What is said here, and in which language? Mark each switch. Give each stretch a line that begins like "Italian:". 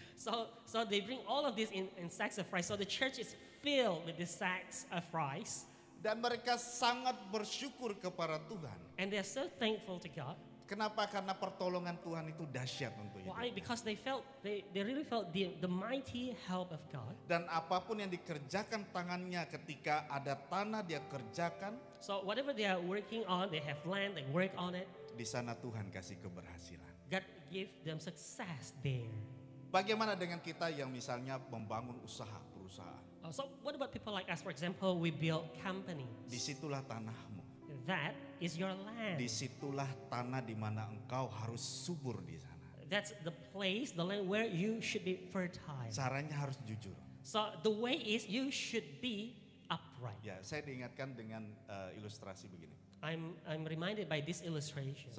English: So they bring all of this in sacks of rice. So the church is filled with these sacks of rice.
Indonesian: Dan mereka sangat bersyukur kepada Tuhan.
English: And they're so thankful to God.
Indonesian: Kenapa? Karena pertolongan Tuhan itu dahsyat untuk hidup.
English: Why? Because they really felt the mighty help of God.
Indonesian: Dan apapun yang dikerjakan tangannya, ketika ada tanah dia kerjakan,
English: So whatever they are working on, they have land, they work on it.
Indonesian: di sana Tuhan kasih keberhasilan.
English: God give them success there.
Indonesian: Bagaimana dengan kita yang misalnya membangun usaha, perusahaan?
English: So what about people like us? For example, we build companies.
Indonesian: Disitulah tanahmu.
English: That is your land.
Indonesian: Disitulah tanah di mana engkau harus subur di sana.
English: That's the place, the land where you should be fertile.
Indonesian: Caranya harus jujur.
English: So the way is you should be upright.
Indonesian: Ya, saya diingatkan dengan ilustrasi begini.
English: I'm reminded by this illustration.